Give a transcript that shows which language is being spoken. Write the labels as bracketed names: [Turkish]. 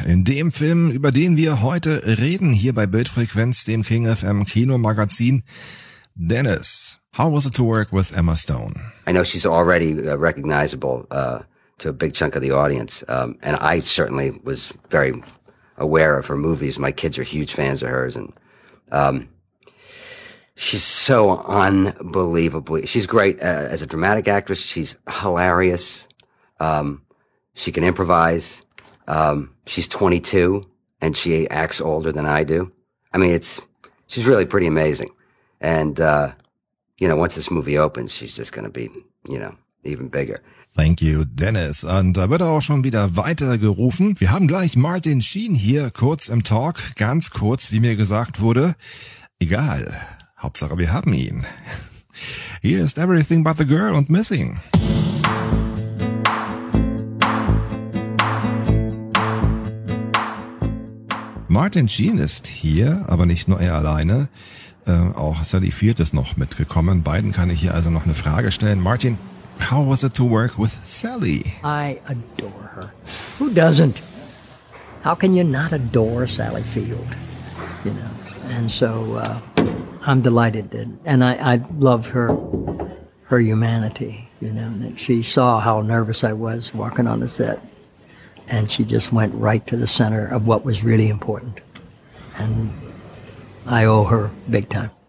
[German] In dem Film, über den wir heute reden, hier bei Bildfrequenz, dem King FM Kinomagazin. [English] Dennis, how was it to work with Emma Stone? I know she's already recognizable to a big chunk of the audience. And I certainly was very aware of her movies. My kids are huge fans of hers. She's so unbelievably, she's great as a dramatic actress. She's hilarious. She can improvise. She's 22 and she acts older than I do. I mean, she's really pretty amazing. And, you know, once this movie opens, she's just going to be, you know, even bigger. Thank you, Dennis. [German] Und da wird auch schon wieder weitergerufen. Wir haben gleich Martin Sheen hier kurz im Talk, ganz kurz, wie mir gesagt wurde. Egal. Hauptsache, wir haben ihn. [English] Here is Everything But the Girl and Missing. [German] Martin Sheen ist hier, aber nicht nur er alleine. Auch Sally Field ist noch mitgekommen. Beiden kann ich hier also noch eine Frage stellen. [English] Martin, how was it to work with Sally? I adore her. Who doesn't? How can you not adore Sally Field? You know, and so... I'm delighted that, and I love her humanity, you know, that she saw how nervous I was walking on the set, and she just went right to the center of what was really important, and I owe her big time.